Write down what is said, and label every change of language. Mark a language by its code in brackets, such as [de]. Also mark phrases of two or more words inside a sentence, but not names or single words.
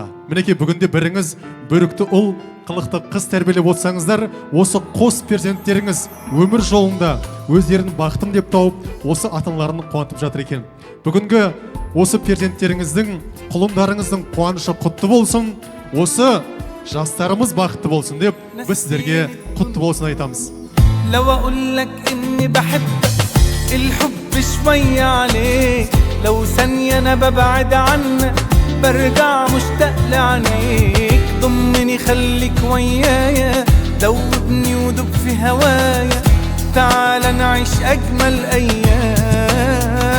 [kk] Мінекей бүгінде біріңіз бөрікті ұл, қылықты қыз тәрбиелеп отсаңыздар, осы қос перзенттеріңіз өмір жолында өздерін бақтым деп тауып, осы ата-аналарын қуантып жатыр екен. Бүгінгі осы перзенттеріңіздің, құлындарыңыздың қуанышы құтты болсын, осы жастарымыз бақытты болсын деп, біз сіздерге құтты болсын айтамыз. [ar] لو اقول لك اني بحبك الحب شوية عليك لو ثانية انا ببعد عنك برجع مشتاق لعينيك ضمني خليك ويايا دوبني ودوب في هوايا تعال نعيش اجمل ايام